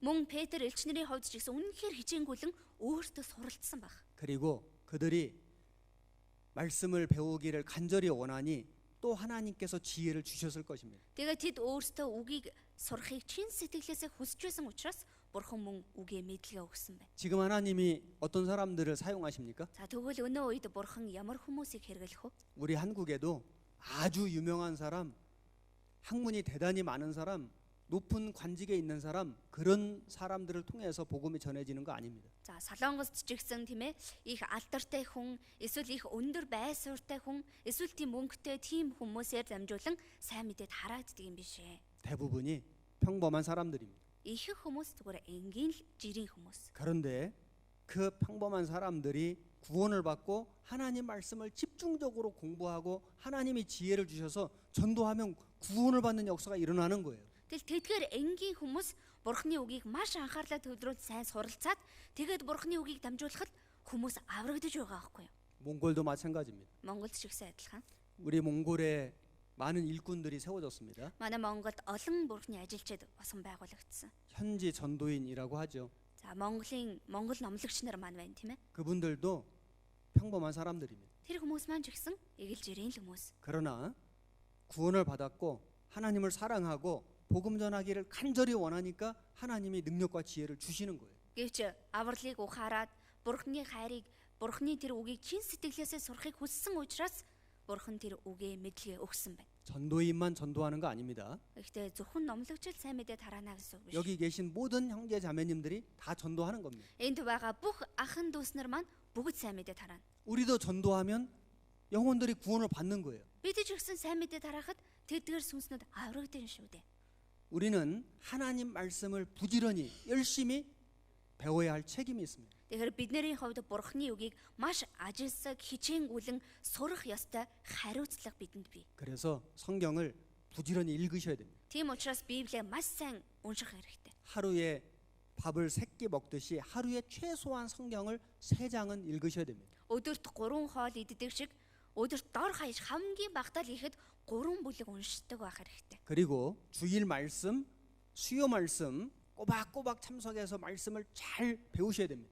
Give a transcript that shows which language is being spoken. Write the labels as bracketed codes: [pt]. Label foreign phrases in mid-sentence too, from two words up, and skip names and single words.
[mn] Мөн Петр элч нарын хувьд ч гэсэн үнэнхээр хичээнгүйлэн өөртөө суралцсан баг. [ko] 그리고 그들이 말씀을 배우기를 간절히 원하니 또 하나님께서 지혜를 주셨을 것입니다. [mn] Тэгээд тэд өөртөө үгийг сурахыг чин сэтгэлээсээ хүсэж байсан учраас Бурхан мөн үгээ мэдлэгээ өгсөн байна. [ko] 지금 하나님이 어떤 사람들을 사용하십니까? [mn] За тэгвэл өнөө үед Бурхан ямар хүмүүсийг хэрэглэх вэ? [ko] 우리 한국에도 아주 유명한 사람, 학문이 대단히 많은 사람, 높은 관직에 있는 사람, 그런 사람들을 통해서 복음이 전해지는 거 아닙니다. [mn] За Солонгост ч гэсэн тийм ээ их алдартай хүн, эсвэл их өндөр байсууртай хүн, эсвэл тийм мөнгөтэй тийм хүмүүсээр дамжуулан сайн мэдээд харааддаг юм биш ээ. [ko] 대부분이 평범한 사람들입니다. [mn] Ихэнх хүмүүс зүгээр энгийн л жирийн хүмүүс. [ko] 그런데 그 평범한 사람들이 구원을 받고 하나님 말씀을 집중적으로 공부하고 하나님이 지혜를 주셔서 전도하면 구원을 받는 역사가 일어나는 거예요. [mn] Тэгэл тэдгээр энгийн хүмүүс Бурхны үгийг маш анхаарлаа төвлөрүүлж сайн суралцаад тэгээд Бурхны үгийг дамжуулахад хүмүүс аврагдаж байгаа байхгүй юу? [ko] 몽골도 마찬가지입니다. [mn] Монголд ч ихсэн адилхан. [ko] 우리 몽골에 많은 일꾼들이 세워졌습니다. [mn] Манай Монголд олон Бурхны ажилчид босгон байгуулагдсан. [ko] 현지 전도인이라고 하죠. [mn] За Монгол номлогч нар маань байна тийм ээ. [ko] 그분들도 평범한 사람들입니다. [mn] Тэр хүмүүс маань ч гэсэн эгэл жирийн л хүмүүс. [ko] 그러나 구원을 받았고 하나님을 사랑하고 복음 전하기를 간절히 원하니까 하나님이 능력과 지혜를 주시는 거예요. [mn] Гэвч авралыг ухаарад Бурхны хайрыг, Бурхны тэр үгийг чин сэтгэлээсээ сурахыг хүссэн учраас Бурхан тэр үгээ мэдлэгээ өгсөн байна. [ko] 전도인만 전도하는 거 아닙니다. [mn] Гэхдээ зөвхөн номлогчл сайн мэдээ тараана гэсэн үг биш. [ko] 여기 계신 모든 형제 자매님들이 다 전도하는 겁니다. [mn] Энд байгаа бүх ахын дүүс нар маань бүгд сайн мэдээ тараана. [ko] 우리도 전도하면 영혼들이 구원을 받는 거예요. [mn] Бид ч гэсэн сайн мэдээ тараахад тэдгээр сүнснүүд аврагдана шүү дээ. [ko] 우리는 하나님 말씀을 부지런히 열심히 배워야 할 책임이 있습니다. [mn] Тэгэхээр бидний хувьд Бурхны үгийг маш ажилсаг хичээнгүлэн сурах ёстой хариуцлага бидэнд бий. [ko] 그래서 성경을 부지런히 읽으셔야 됩니다. [mn] Тийм учраас Библийг маш сайн унших хэрэгтэй. [ko] 하루에 밥을 3끼 먹듯이 하루에 최소한 성경을 3장은 읽으셔야 됩니다. [mn] Өдөрт 3 хоол иддэг шиг өдөрт дор хаяж хамгийн багтаал ихэд 3 бүлэг уншдаг байх хэрэгтэй. [ko] 그리고 주일 말씀, 수요 말씀 꼬박꼬박 참석해서 말씀을 잘 배우셔야 됩니다.